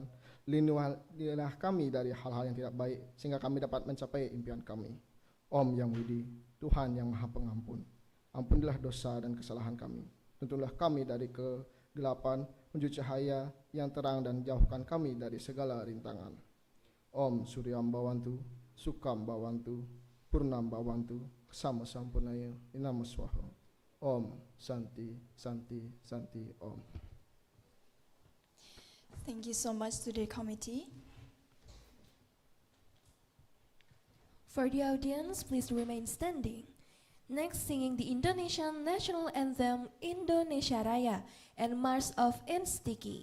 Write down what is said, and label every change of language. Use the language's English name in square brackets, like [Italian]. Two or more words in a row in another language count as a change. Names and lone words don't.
[Indonesian] Lindungilah kami dari hal-hal yang tidak baik sehingga kami dapat mencapai impian kami. Om Yang Widi, Tuhan Yang Maha Pengampun, ampunilah dosa dan kesalahan kami. Tuntunlah kami dari kegelapan menuju cahaya yang terang dan jauhkan kami dari segala rintangan. [Sanskrit] Om Suryam Bhavantu, Sukam Bhavantu, Purnam Bhavantu, Sama Sampurnaya, Inam Swaha. Om Santi, Santi, Santi, Om. [English] Thank you so much to the committee. For the audience, please remain standing. Next, singing the Indonesian National Anthem, Indonesia Raya, and March of INSTIKI.